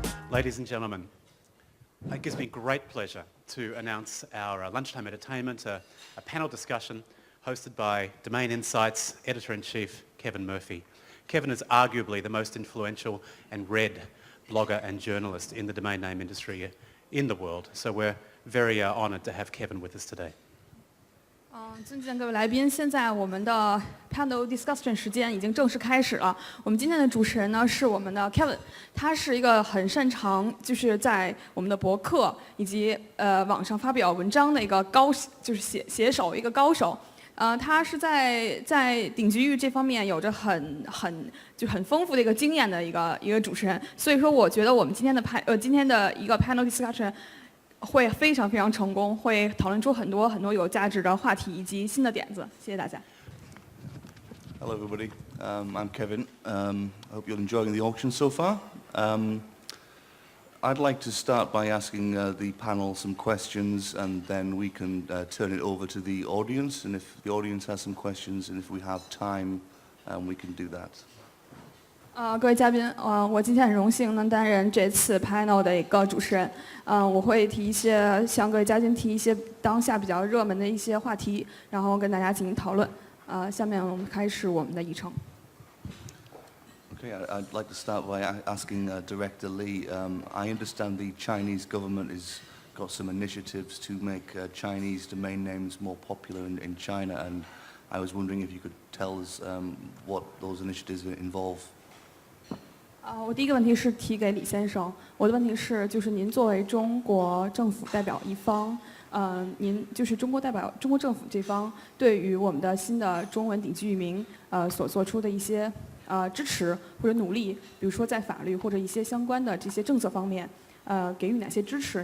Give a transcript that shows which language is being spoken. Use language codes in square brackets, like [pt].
[en] Ladies and gentlemen, it gives me great pleasure to announce our lunchtime entertainment, a panel discussion hosted by Domain Insights Editor-in-Chief Kevin Murphy. Kevin is arguably the most influential and read blogger and journalist in the domain name industry in the world, so we're very honoured to have Kevin with us today. [zh] 尊敬的各位来宾，现在我们的 panel discussion 时间已经正式开始了。我们今天的主持人呢是我们的 Kevin， 他是一个很擅长就是在我们的博客以及网上发表文章的一个就是写手，一个高手。他是在顶级域这方面有着很丰富的一个经验的一个主持人，所以说我觉得我们今天的一个 panel discussion 会非常非常成功，会讨论出很多有价值的话题以及新的点子。谢谢大家。 [en] Hello everybody, I'm Kevin. I hope you're enjoying the auction so far. I'd like to start by asking the panel some questions, and then we can turn it over to the audience, and if the audience has some questions and if we have time, we can do that. [zh] 各位嘉宾，我今天很荣幸能担任这次 panel 的一个主持人。我会向各位嘉宾提一些当下比较热门的一些话题，然后跟大家进行讨论。下面我们开始我们的议程。 [en] Okay, I'd like to start by asking Director Li. I understand the Chinese government has got some initiatives to make Chinese domain names more popular in China, and I was wondering if you could tell us what those initiatives involve. [zh] 我第一个问题是提给李先生，我的问题是，就是您作为中国政府代表一方，您就是中国政府这方对于我们的新的中文顶级域名所做出的一些支持或者努力，比如说在法律或者一些相关的这些政策方面，给予哪些支持？